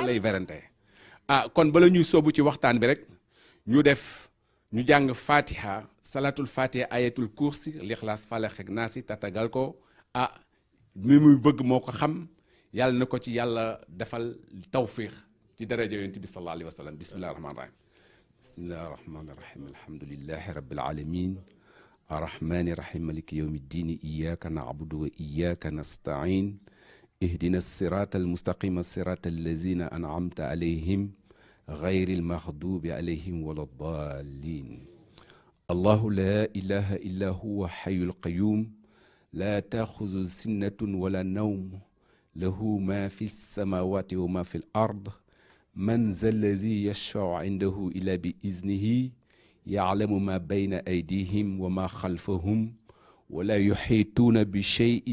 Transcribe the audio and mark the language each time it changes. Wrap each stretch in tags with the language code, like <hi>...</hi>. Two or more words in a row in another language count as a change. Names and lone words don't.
<wo>lay werante kon bala ñuy soobu ci waxtaan bi rek ñu def ñu jàng fatiha salatul fatiha ayatul kursi lixlaas falax ak naasi tatagal ko mi muy bëgg moo ko xam yàlla na ko ci yàlla defal tawfiix ci daraja yonent bi</wo> <ar>صلى الله عليه وسلم بسم الله الرحمن الرحيم بسم الله الرحمن الرحيم الحمد لله رب العالمين الرحمن الرحيم مالك يوم الدين إياك نعبد وإياك نستعين اهدنا الصراط المستقيم صراط الذين أنعمت عليهم غير المغضوب عليهم ولا الضالين الله لا إله إلا هو حي القيوم لا تأخذ سنة ولا نوم له ما في السماوات وما في الأرض من ذا الذي يشفع عنده إلا بإذنه يعلم ما بين أيديهم وما خلفهم ولا يحيطون بشيء</ar>